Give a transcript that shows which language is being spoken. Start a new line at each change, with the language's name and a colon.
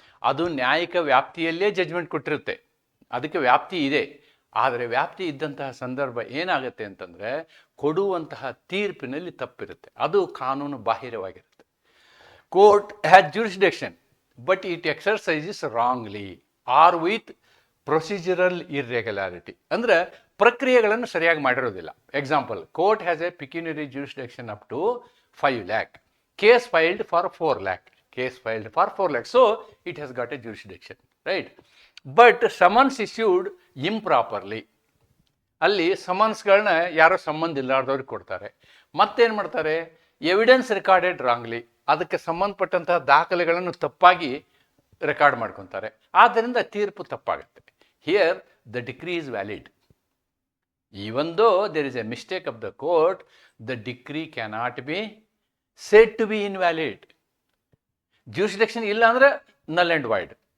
Kannada: ಅದು ನ್ಯಾಯಿಕ ವ್ಯಾಪ್ತಿಯಲ್ಲೇ ಜಡ್ಜ್ಮೆಂಟ್ ಕೊಟ್ಟಿರುತ್ತೆ. ಅದಕ್ಕೆ ವ್ಯಾಪ್ತಿ ಇದೆ. ಆದರೆ ವ್ಯಾಪ್ತಿ ಇದ್ದಂತಹ ಸಂದರ್ಭ ಏನಾಗುತ್ತೆ ಅಂತಂದರೆ, ಕೊಡುವಂತಹ ತೀರ್ಪಿನಲ್ಲಿ ತಪ್ಪಿರುತ್ತೆ. ಅದು ಕಾನೂನು ಬಾಹಿರವಾಗಿರುತ್ತೆ.
English: Court has jurisdiction, but it exercises wrongly or with procedural irregularity.
Kannada: ಅಂದರೆ ಪ್ರಕ್ರಿಯೆಗಳನ್ನು ಸರಿಯಾಗಿ ಮಾಡಿರೋದಿಲ್ಲ.
English: Example, court has a pecuniary jurisdiction up to 5 lakh. Case filed for 4 lakh. So it has got a jurisdiction, right? But summons issued improperly.
Kannada: ಅಲ್ಲಿ ಸಮನ್ಸ್ಗಳನ್ನ ಯಾರೋ ಸಂಬಂಧ ಇಲ್ಲಾರ್ದವ್ರಿಗೆ ಕೊಡ್ತಾರೆ. ಮತ್ತೇನು ಮಾಡ್ತಾರೆ?
English: Evidence recorded wrongly.
Kannada: ಅದಕ್ಕೆ ಸಂಬಂಧಪಟ್ಟಂತಹ ದಾಖಲೆಗಳನ್ನು ತಪ್ಪಾಗಿ ರೆಕಾರ್ಡ್ ಮಾಡ್ಕೊತಾರೆ. ಆದ್ದರಿಂದ ತೀರ್ಪು ತಪ್ಪಾಗುತ್ತೆ.
English: Here the decree is valid. Even though there is a mistake of the court, the decree cannot be said to be invalid. Jurisdiction
Kannada: ಇಲ್ಲ ಅಂದರೆ
English: null and void.